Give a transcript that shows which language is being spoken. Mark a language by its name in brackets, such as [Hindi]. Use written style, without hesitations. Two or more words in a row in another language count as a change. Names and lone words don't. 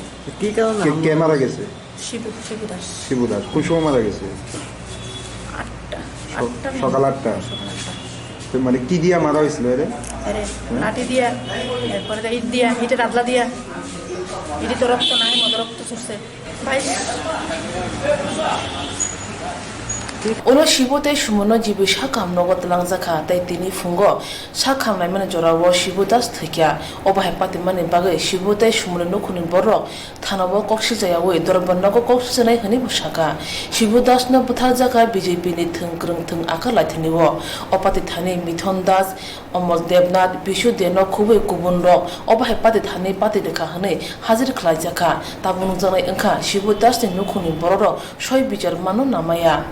[Bangla] কি কারণে কে মারা গেছে? শিবু দাস। কোন সময় মারা গেছে? 8টা সকাল 8টা। মানে কি দিয়া মারা হয়েছিল? লাঠি দিয়া, এরপরে ইট দিয়া, ইটের আদলা দিয়া, ইটি তো রক্ত নাই, মতো রক্ত ছুটছে। [Kok Borok] Ono shibote shumono jibu shakam nogot langzaka tai tini fungo shakam lai mane jorawo shibodas thikya oba hepati mane bagai shibote shumono nokunin borok thanawo kokshi jayawo dorbannago kokshi janai hani bushaka shibodas no buthar jaka BJP ni thungkrung thung aka laithiniwo opati thani mithon das Omol Devnath Bishu Deno Kubui Kubunro oba hepati thani pati dekha hane hazir khlai jaka tabung janai engkha shibodas ni nokunin borok soi bijar mano namaya